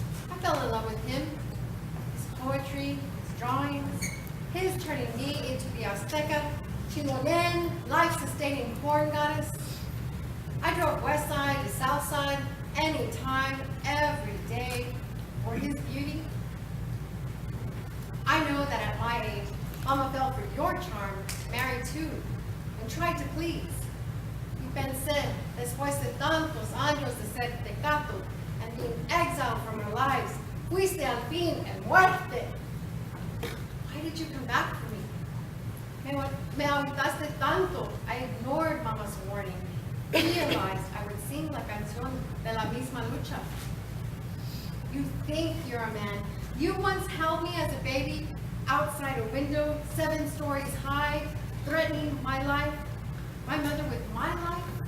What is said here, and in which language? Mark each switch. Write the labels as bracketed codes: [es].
[en] I fell in love with him, his poetry, his drawings, his turning me into the Azteca, Chingonen, life-sustaining corn goddess. I drove west side to south side, anytime, every day, for his beauty. I know that at my age, Mama fell for your charm, married too, and tried to please. [es] Y pensé, después de tantos años de ser tecato, [en] and being exiled from our lives, [es] fuiste al fin en muerte. [en] Why did you come back for me? [es] Me aguantaste tanto. [en] I ignored Mama's warning. Realized I would sing [es] la canción de la misma lucha. [en] You think you're a man. You once held me as a baby outside a window 7 stories high, threatening my life, my mother with my life.